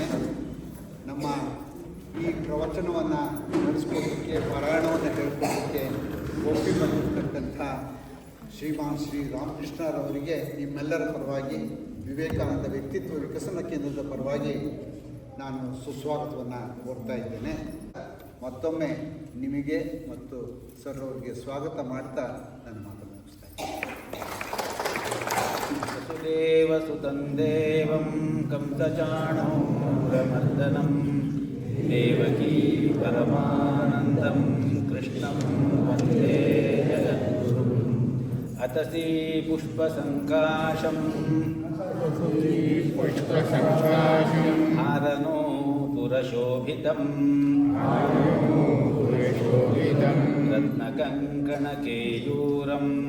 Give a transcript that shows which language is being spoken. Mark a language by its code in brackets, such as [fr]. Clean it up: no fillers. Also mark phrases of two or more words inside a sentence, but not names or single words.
[kn] ನಮ್ಮ ಈ ಪ್ರವಚನವನ್ನು ನಡೆಸ್ಕೊಡೋದಕ್ಕೆ, ಪಾರಾಯಣವನ್ನು ಹೇಳ್ಕೊಡೋದಕ್ಕೆ ಒಪ್ಪಿ ಬಂದಿರತಕ್ಕಂಥ ಶ್ರೀಮಾನ್ ಶ್ರೀ ರಾಮಕೃಷ್ಣರವರಿಗೆ ನಿಮ್ಮೆಲ್ಲರ ಪರವಾಗಿ, ವಿವೇಕಾನಂದ ವ್ಯಕ್ತಿತ್ವ ವಿಕಸನ ಕೇಂದ್ರದ ಪರವಾಗಿ ನಾನು ಸುಸ್ವಾಗತವನ್ನು ಕೋರ್ತಾ ಇದ್ದೇನೆ. ಮತ್ತೊಮ್ಮೆ ನಿಮಗೆ ಮತ್ತು ಸರ್ ಅವರಿಗೆ ಸ್ವಾಗತ ಮಾಡ್ತಾ ನನ್ನ ಮಾತನ್ನು ಮುಗಿಸ್ತಾ ಇದ್ದೇನೆ. [sa] ವಸುದೇವಸುತಂ ದೇವಂ ಕಂಸಚಾಣೂರಮರ್ದನಂ ದೇವಕೀ ಪರಮಾನಂದಂ ಕೃಷ್ಣಂ ವಂದೇ ಜಗದ್ಗುರುಂ ಅತಸೀ ಪುಷ್ಪಸಂಕಾಶಂ ಹಾರನೋ ಪುರಶೋಭಿತಂ ರತ್ನಕಂಕಣಕೇಯೂರಂ